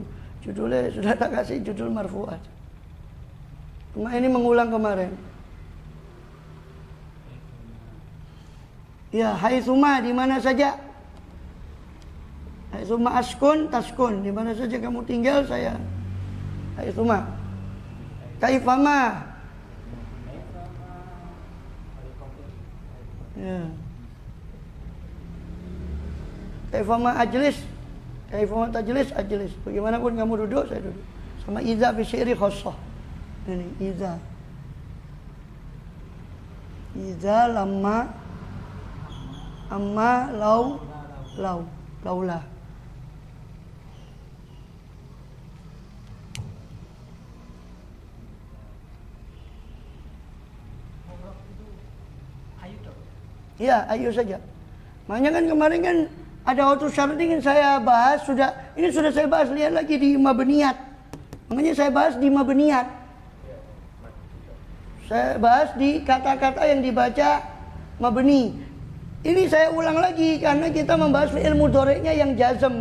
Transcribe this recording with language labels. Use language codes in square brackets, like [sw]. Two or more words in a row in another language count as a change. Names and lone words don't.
[id] Judulnya sudah tak kasih judul marfuat. Cuma ini mengulang kemarin. Ya, haitsuma, di mana saja. [ar] حيثما أسكن، تسكن, [id] di mana saja kamu tinggal saya. [ar] حيثما. كيفما. [id] Ya. [ar] كيفما أجلس. كيفما تجلس، أجلس. [id] Bagaimanapun kamu duduk, saya duduk. [ar] Sama إذا في الشعر خاصة. Ini إذا. إذا لمّا أمّا لولا. [id] Ya, ayo saja. Makanya kan kemarin kan ada auto syarat ini saya bahas ini sudah saya bahas, lihat lagi di mabniyat. Makanya saya bahas di mabniyat. Saya bahas di kata-kata yang dibaca mabni. Ini saya ulang lagi karena kita membahas fi'il mudhari'nya yang jazm.